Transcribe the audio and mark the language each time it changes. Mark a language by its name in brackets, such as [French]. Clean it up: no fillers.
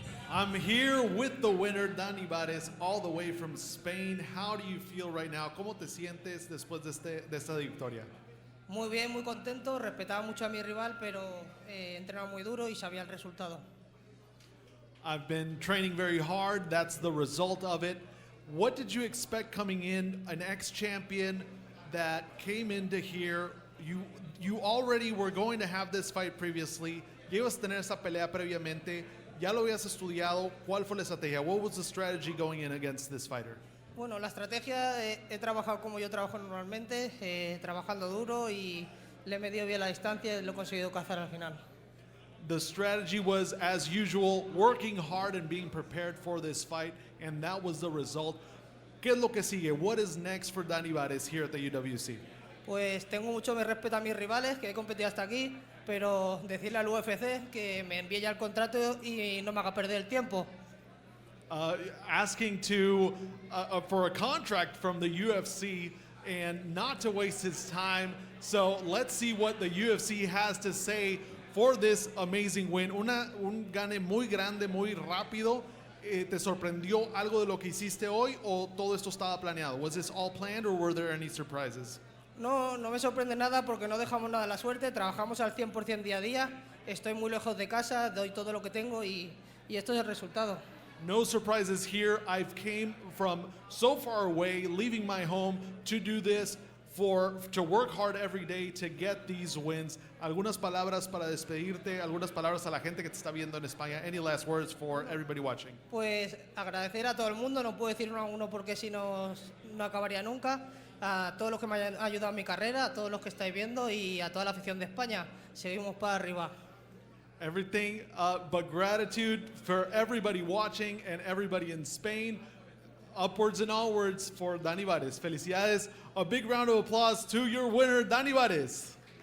[English] I'm here with the winner, Dani Barez, all the way from Spain. How do you feel right now? [Spanish] ¿Cómo te sientes después de esta victoria? Muy bien, muy contento. Respetaba mucho a mi rival, pero entrenaba muy duro y sabía el resultado. [English] I've been training very hard. That's the result of it. What did you expect coming in, an ex-champion that came into here? You already were going to have this fight previously. [Spanish] Ya ibas a tener esa pelea previamente. Ya lo habías estudiado. ¿Cuál fue la estrategia? [English] What was the strategy going in against this fighter? [Spanish] Bueno, la estrategia he trabajado como yo trabajo normalmente, trabajando duro y le he medido bien la distancia y lo he conseguido cazar al final. [English] The strategy was, as usual, working hard and being prepared for this fight, and that was the result. [Spanish] ¿Qué es lo que sigue? [English] What is next for Dani Barez here at the UWC? [Spanish] Pues tengo mucho mi respeto a mis rivales, que he competido hasta aquí, pero decirle al UFC que me envíe ya el contrato y no me haga perder el tiempo. [English] Asking for a contract from the UFC and not to waste his time. So let's see what the UFC has to say for this amazing win. [Spanish] Un gane muy grande, muy rápido, ¿Te sorprendió algo de lo que hiciste hoy o todo esto estaba planeado? [English] Was this all planned or were there any surprises? [Spanish] No, no me sorprende nada porque no dejamos nada a la suerte, trabajamos al 100% día a día, estoy muy lejos de casa, doy todo lo que tengo y esto es el resultado. [English] No surprises here. I've came from so far away, leaving my home to do this, to work hard every day to get these wins. [Spanish] Algunas palabras para despedirte, algunas palabras a la gente que te está viendo en España. [English] Any last words for everybody watching? [Spanish] Pues agradecer a todo el mundo, no puedo decir uno a uno porque si no acabaría nunca, a todos los que me hayan ayudado en mi carrera, a todos los que estáis viendo y a toda la afición de España. Seguimos para arriba. [English] Everything but gratitude for everybody watching and everybody in Spain. Upwards and onwards for Dani Barez. [Spanish] Felicidades. [English] A big round of applause to your winner, Dani Barez.